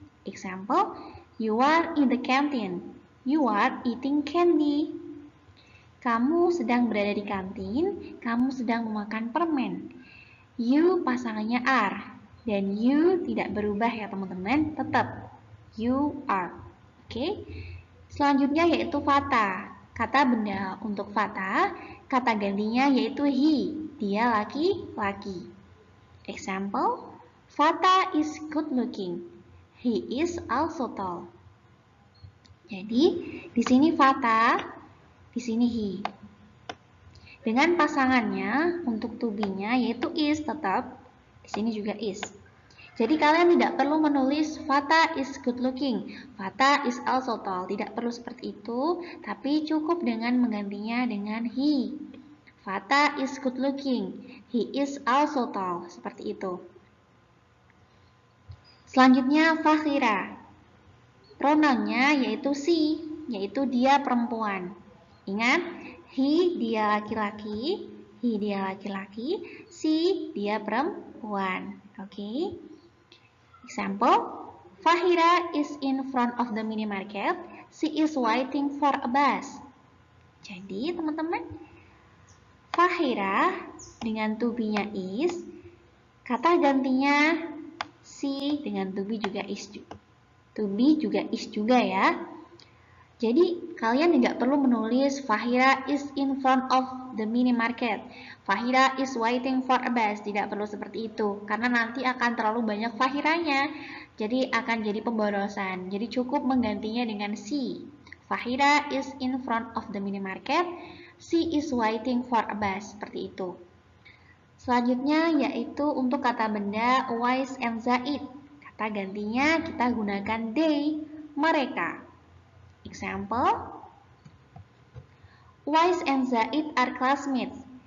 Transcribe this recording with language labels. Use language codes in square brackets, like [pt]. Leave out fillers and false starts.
[en] Example, you are in the canteen. You are eating candy. [id] Kamu sedang berada di kantin, kamu sedang memakan permen. You pasangannya are, dan you tidak berubah ya teman-teman, tetap you are. Oke. Selanjutnya yaitu fata. Kata benda untuk fata, kata gantinya yaitu he, dia laki-laki. [en] Example, Fata is good looking. He is also tall. [id] Jadi, di sini Fata, di sini he. Dengan pasangannya untuk to be-nya yaitu is tetap, di sini juga is. Jadi kalian tidak perlu menulis [en] Fata is good looking, Fata is also tall. [id] Tidak perlu seperti itu, tapi cukup dengan menggantinya dengan he. [en] Fata is good looking, he is also tall. [id] Seperti itu. Selanjutnya Fakhira. Pronounnya yaitu she, yaitu dia perempuan. Ingat, he dia laki-laki, he dia laki-laki, she dia perempuan. Oke. Example, [en] Fahira is in front of the mini market. She is waiting for a bus. [id] Jadi teman-teman, Fahira dengan to be-nya is, kata gantinya she dengan to be juga is. To be juga is juga ya. Jadi kalian tidak perlu menulis [en] Fahira is in front of the mini market. Fahira is waiting for a bus. [id] Tidak perlu seperti itu. Karena nanti akan terlalu banyak Fahiranya. Jadi akan jadi pemborosan. Jadi cukup menggantinya dengan she. [en] Fahira is in front of the mini market. She is waiting for a bus. [id] Seperti itu. Selanjutnya yaitu untuk kata benda Wais and Zaid. Kata gantinya kita gunakan they, mereka. [en] Example, Wais and Zaid are classmates.